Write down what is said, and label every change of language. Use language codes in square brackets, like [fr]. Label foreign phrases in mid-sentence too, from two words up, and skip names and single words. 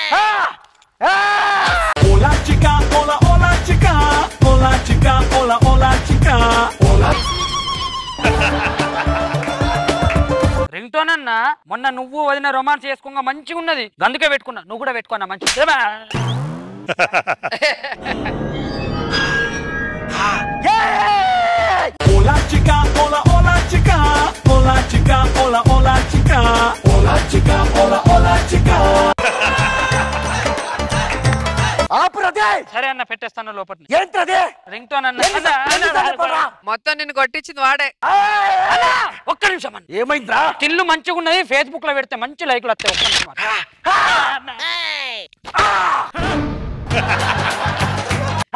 [en] ring tone [te] అన్నా, మొన్న నువ్వు వదిన రొమాన్స్ చేసుకోగా మంచిగా ఉన్నది, అందుకే పెట్టుకున్నా. నువ్వు కూడా పెట్టుకున్నా మంచి. [es] Hola chica, hola hola chica, hola chica, hola hola chica, hola chica, hola hola chica. [te] సరే అన్న పెట్టేస్తాను లోపల. ఏంటది [en] ring tone [te] అన్న? మొత్తం నిన్ను కొట్టించింది వాడే. ఒక్క నిమిషం అన్న. ఏమైందిరా? తిల్లు మంచిగా ఉన్నది, ఫేస్బుక్ లో పెడితే మంచి లైక్లు వస్తాయి. ఒక్క నిమిషం.